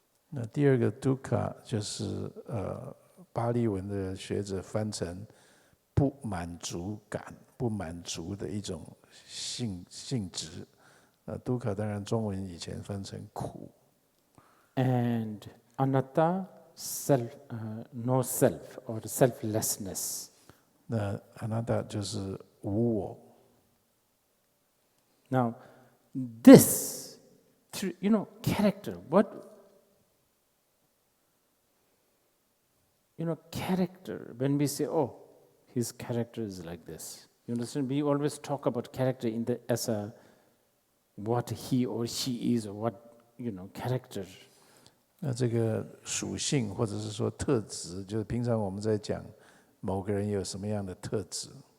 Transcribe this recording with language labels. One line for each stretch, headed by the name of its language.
Chinese: 那第二个 dukkha 就是巴利文的学者翻成不满足感、不满足的一种性质。 dukkha 当然中文以前翻成苦。
English: And anatta, no self or selflessness.
Chinese: 那 anatta 就是无我。
English: Now, this, character, character, when we say, oh, his character is like this. You understand? We always talk about character as what he or she is, or what, character.
Chinese: 那这个属性或者是说特质，就是平常我们在讲某个人有什么样的特质。